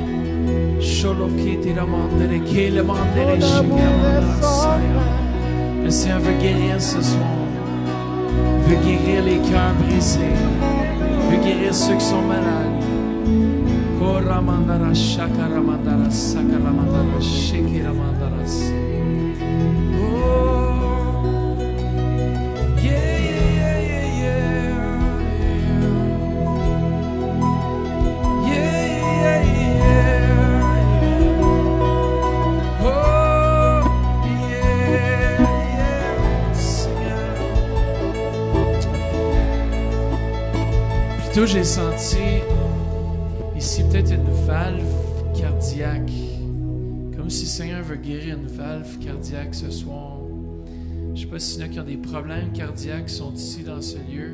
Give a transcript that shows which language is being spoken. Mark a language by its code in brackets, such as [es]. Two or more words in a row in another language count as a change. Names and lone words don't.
[fr] Le Seigneur veut guérir ce soir. Veut guérir les cœurs brisés. Veut guérir ceux qui sont malades. Koramandara shakaramandara sakaramandara shikiramandaras. [en] Oh, yeah, yeah, yeah, yeah, yeah. Yeah, yeah, yeah. Oh, yeah, yeah, [fr] Seigneur. Plutôt, j'ai senti ici peut-être une valve cardiaque. Comme si le Seigneur veut guérir une valve cardiaque ce soir. Je ne sais pas s'il y en a qui ont des problèmes cardiaques qui sont ici dans ce lieu.